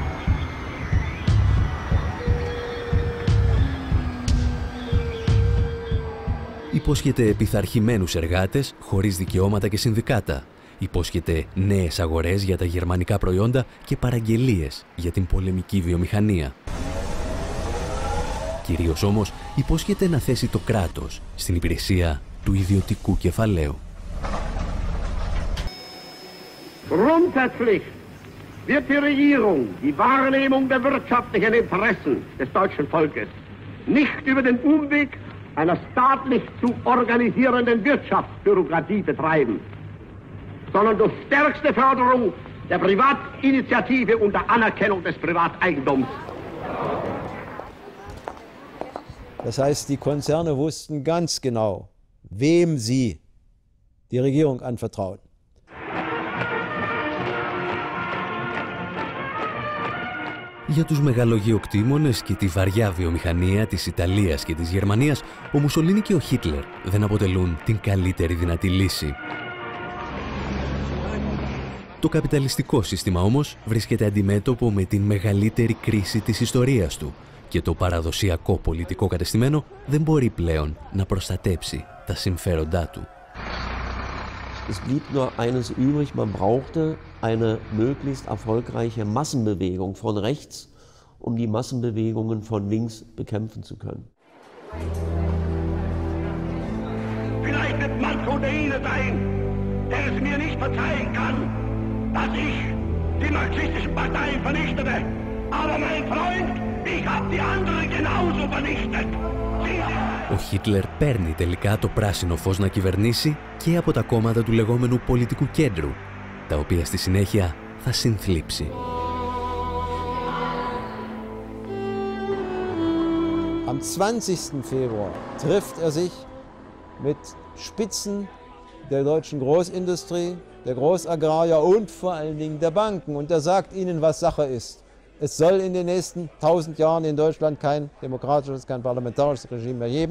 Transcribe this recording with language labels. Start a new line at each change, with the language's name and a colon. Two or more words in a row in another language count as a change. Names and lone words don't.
Greek: Υπόσχεται πειθαρχημένους εργάτες χωρίς δικαιώματα και συνδικάτα. Υπόσχεται νέες αγορές για τα γερμανικά προϊόντα και παραγγελίες για την πολεμική βιομηχανία. Κυρίως όμως υπόσχεται να θέσει το κράτος στην υπηρεσία του ιδιωτικού κεφαλαίου.
German: Grundsätzlich wird die Regierung die Wahrnehmung der wirtschaftlichen Interessen des deutschen Volkes nicht über den Umweg einer staatlich zu organisierenden Wirtschaftsbürokratie betreiben, sondern durch stärkste Förderung der Privatinitiative und der Anerkennung des Privateigentums. Das heißt, die Konzerne wussten ganz genau, wem sie die Regierung anvertrauen.
Greek: Για τους μεγαλογεωκτήμονες και τη βαριά βιομηχανία της Ιταλίας και της Γερμανίας, ο Μουσολίνι και ο Χίτλερ δεν αποτελούν την καλύτερη δυνατή λύση. Το καπιταλιστικό σύστημα όμως βρίσκεται αντιμέτωπο με την μεγαλύτερη κρίση της ιστορίας του και το παραδοσιακό πολιτικό κατεστημένο δεν μπορεί πλέον να προστατέψει τα συμφέροντά του.
German: Es blieb nur eines übrig, man brauchte eine möglichst erfolgreiche Massenbewegung von rechts, um die Massenbewegungen von links bekämpfen zu können. Vielleicht wird manch unter Ihnen sein, der es mir nicht verzeihen kann, dass ich die marxistischen Parteien vernichtete. Aber mein Freund, ich habe die anderen genauso vernichtet.
Greek: Ο Χίτλερ παίρνει τελικά το πράσινο φως να κυβερνήσει και από τα κόμματα του λεγόμενου πολιτικού κέντρου, τα οποία στη συνέχεια θα συνθλίψει.
German: Am 20. Februar trifft er sich mit Spitzen der deutschen Großindustrie, der Großagrarier und vor allen Dingen der Banken. Und er sagt ihnen, was Sache ist. Es soll in den nächsten 1000 Jahren in Deutschland kein demokratisches, kein parlamentarisches Regime mehr geben.